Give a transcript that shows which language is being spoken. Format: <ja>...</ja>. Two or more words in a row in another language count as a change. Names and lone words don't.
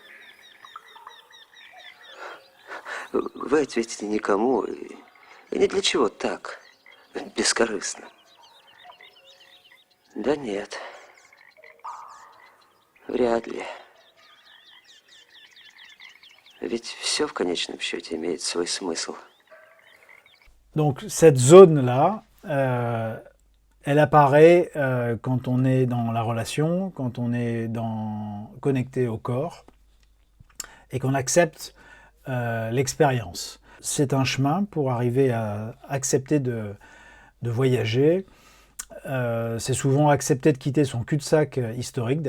<ru>Вы ответите никому, и ни для чего так, бескорыстно. Да нет, вряд ли. Ведь все в конечном счете имеет свой смысл.</ru> <fr>Donc cette zone-là, elle apparaît quand on est dans la relation, quand on est connecté au corps et qu'on accepte l'expérience. C'est un chemin pour arriver à accepter de voyager C'est souvent accepter de quitter son cul-de-sac historique.</fr>